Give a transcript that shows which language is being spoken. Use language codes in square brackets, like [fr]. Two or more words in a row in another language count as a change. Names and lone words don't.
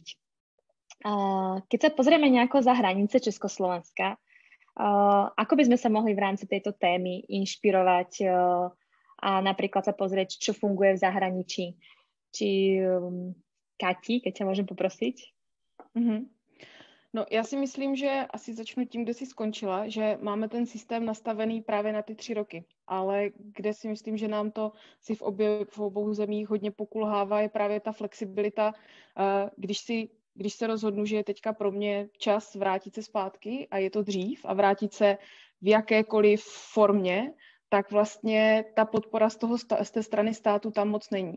[sk] Keď sa pozrieme nejako za hranice Československa, ako by sme sa mohli v rámci tejto témy inšpirovať a napríklad sa pozrieť, čo funguje v zahraničí? Či Kati, keď ťa môžem poprosiť? Mm-hmm. [cs] No, já si myslím, že asi začnu tím, kde jsi skončila, že máme ten systém nastavený právě na ty 3 roky, ale kde si myslím, že nám to si v obou zemích hodně pokulhává, je právě ta flexibilita. Když se rozhodnu, že je teďka pro mě čas vrátit se zpátky a je to dřív a vrátit se v jakékoliv formě, tak vlastně ta podpora z té strany státu tam moc není.